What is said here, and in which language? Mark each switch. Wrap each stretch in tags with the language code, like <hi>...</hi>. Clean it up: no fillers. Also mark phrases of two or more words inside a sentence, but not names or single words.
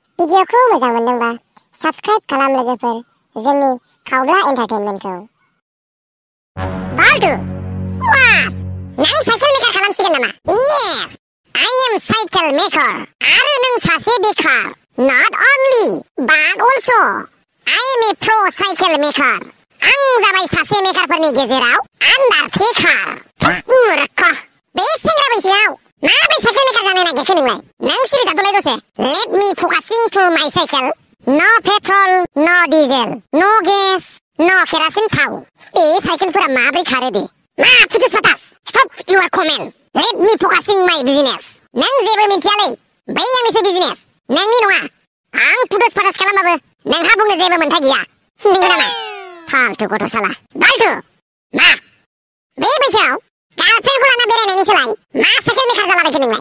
<brx>भिडिअखौ मोजां मोनदोंबा साबस्क्राइब खालाम लोगोफोर जोंनि खावब्ला एन्टारटेनमेन्टखौ। बाल्टु वाट नों</brx> <en>cycle maker</en> <brx>खालामसिगोन नामा?</brx> <en>यस I am cycle maker</en> <brx>आरो नों सासे बेकार।</brx> <en>Not only but also I am a pro cycle maker।</en> <brx>आं जाबाय सासे मेकारफोरनि गेजेराव आन्डारटेकार। मूर्ख बे सेंग्रा बैसोआव माबोरै</brx> <en>cycle maker</en> <brx>जानो नागिरखो नोंलाय? नों सिरि थाथ'लाय दसे।</brx> <en>Let me focusing to my cycle। No petrol, no diesel, no gas, no kerosene थाव।</en> <brx>बे साइकेलफोरा माबोरै खारो दे? मा फुटुस फाटास?</brx> <en>Stop your comment। Let me focusing my business।</en> <brx>नों जेबो मिथियालै बै आंनिसो बिजनेस नोंनि नङा। आं फुटुस फाटास खालामबाबो नोंहा बुंनो जेबो मोन्थाय गैया। नंगौ नामा? फाल्तु गथ' साला। बाल्टु मा बे बैसोआव गार्लफ्रेन्डखौ लाना बेरायनायनि सोलाय मा</brx> <en>cycle maker</en> <brx>जालाबायखो नोंलाय?</brx>